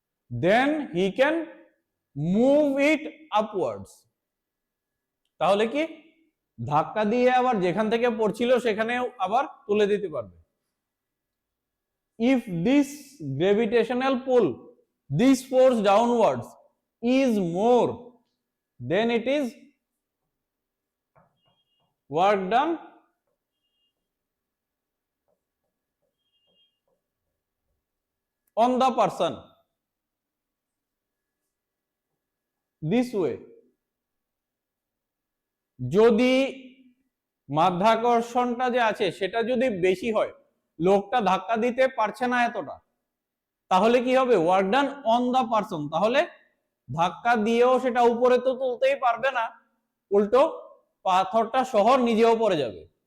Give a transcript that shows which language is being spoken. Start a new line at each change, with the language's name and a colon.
English: then he can move it upwards,
Bangla: তাহলে কি ধাক্কা দিয়ে আবার যেখান থেকে পড়ছিল সেখানেও আবার তুলে দিতে পারবে।
English: if this gravitational pull, this force downwards is more, then it is work done on the person this way.
Bangla: যদি মাধ্যাকর্ষণটা যে আছে সেটা যদি বেশি হয়, লোকটা ধাক্কা দিতে পারছে না এতটা, তাহলে কি হবে
English: work done on the person,
Bangla: তাহলে ধাক্কা দিয়েও সেটা উপরে তো তুলতেই পারবে না, উল্টো পাথরটা সহ নিজেও পড়ে যাবে।